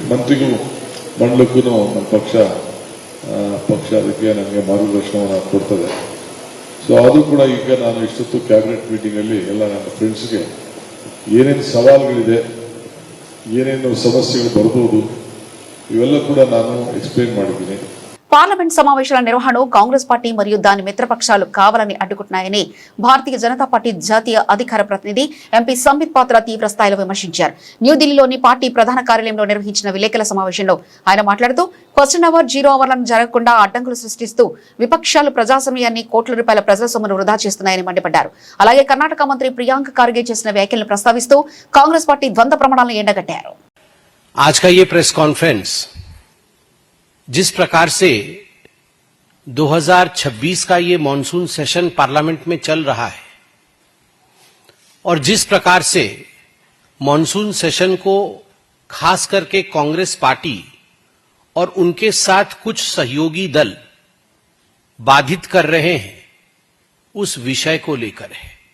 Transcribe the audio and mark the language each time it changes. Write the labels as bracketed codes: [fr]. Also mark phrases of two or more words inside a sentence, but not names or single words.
[kn] ಮಂತ್ರಿಗೂ ಮಂಡಲಕ್ಕೂ ನಮ್ಮ ಪಕ್ಷ ಅದಕ್ಕೆ ನನಗೆ ಮಾರ್ಗದರ್ಶನವನ್ನು ಕೊಡ್ತದೆ. ಸೊ ಅದು ಕೂಡ ಈಗ ನಾನು ಇಷ್ಟೊತ್ತು [en] cabinet meeting [kn] ಅಲ್ಲಿ ಎಲ್ಲ ನನ್ನ ಫ್ರೆಂಡ್ಸ್ಗೆ ಏನೇನು ಸವಾಲುಗಳಿದೆ, ಏನೇನು ಸಮಸ್ಯೆಗಳು ಬರ್ಬೋದು, ಇವೆಲ್ಲ ಕೂಡ ನಾನು ಎಕ್ಸ್ಪ್ಲೈನ್ ಮಾಡಿದ್ದೀನಿ. [te] పార్లమెంట్ సమావేశాల నిర్వహణను కాంగ్రెస్ పార్టీ మరియు దాని మిత్రపక్షాలు కావాలని అడ్డుకుంటున్నాయని భారతీయ జనతా పార్టీ జాతీయ అధికార ప్రతినిధి ఎంపీ సంబిత్ పాత్ర తీవ్ర స్థాయిలో విమర్శించారు. న్యూఢిల్లీలోని పార్టీ ప్రధాన కార్యాలయంలో నిర్వహించిన విలేకరుల సమావేశంలో ఆయన మాట్లాడుతూ [en] question hour, [te] 0 అవర్లను జరగకుండా అడ్డంకులు సృష్టిస్తూ విపక్షాలు ప్రజాస్వామ్యాన్ని, కోట్ల రూపాయల ప్రజల సొమ్మును వృధా చేస్తున్నాయని మండిపడ్డారు. అలాగే కర్ణాటక మంత్రి ప్రియాంక ఖార్గే చేసిన వ్యాఖ్యలను ప్రస్తావిస్తూ కాంగ్రెస్ పార్టీ ద్వంద్వ ప్రమాణాలను ఎండగట్టారు. [hi] आज का ये [en] press conference [hi] जिस प्रकार से 2026 का ये [en] monsoon session Parliament [hi] में चल रहा है और जिस प्रकार से [en] monsoon session [hi] को खास करके कांग्रेस पार्टी और उनके साथ कुछ सहयोगी दल बाधित कर रहे हैं, उस विषय को लेकर है।